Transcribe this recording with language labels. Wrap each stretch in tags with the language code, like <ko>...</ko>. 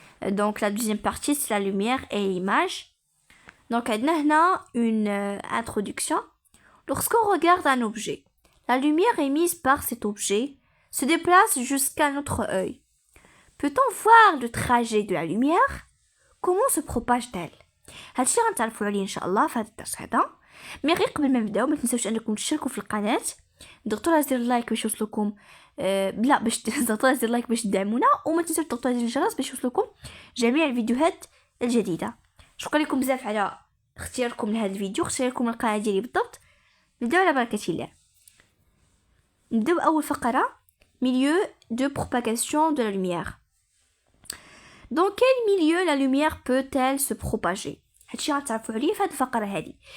<fr>Donc la deuxième partie, c'est la lumière et l'image. Donc on a une introduction. Lorsqu'on regarde un objet, la lumière émise par cet objet se déplace jusqu'à notre œil. Peut-on voir le trajet de la lumière? Comment se propage-t-elle؟</fr> <ar>هادشي غنتعرفوا عليه ان شاء الله في هذا الدرس هذا. مي غير قبل ما نبداو ما تنساوش انكم تشتركوا في القناه، ضغطوا على زر اللايك باش يوصلكم باش تضغطوا على زر اللايك باش تدعمونا، وما تنساوش تضغطوا على زر الجرس باش يوصلكم جميع الفيديوهات الجديده. شكرا لكم بزاف على اختياركم لهذا الفيديو، اختياركم القناه ديالي بالضبط. نبداو على بركه الله. نبداو اول فقره،</ar> <fr>milieu de propagation de la lumière. Dans quel milieu la lumière peut-elle se propager؟</fr> <ar>هادشي غنتعرفوا عليه في هاد الفقره هادي.</ar>